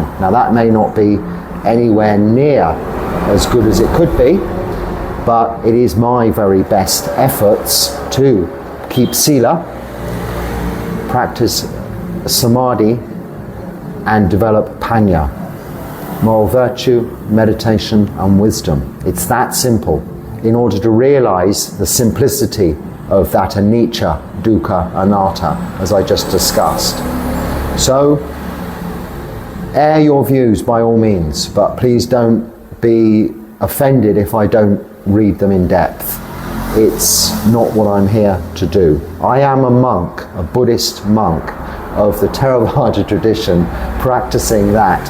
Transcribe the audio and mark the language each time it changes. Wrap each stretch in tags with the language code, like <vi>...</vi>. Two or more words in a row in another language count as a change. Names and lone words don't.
<en>Now that may not be anywhere near as good as it could be, but it is my very best efforts to keep sila, practice samadhi, and develop panya, moral virtue, meditation, and wisdom. It's that simple, in order to realize the simplicity of that</en> <pi>anicca, dukkha, anatta,</pi> <en>as I just discussed. So, air your views by all means, but please don't be offended if I don't read them in depth. It's not what I'm here to do. I am a monk, a Buddhist monk of the Theravada tradition, practicing that.</en>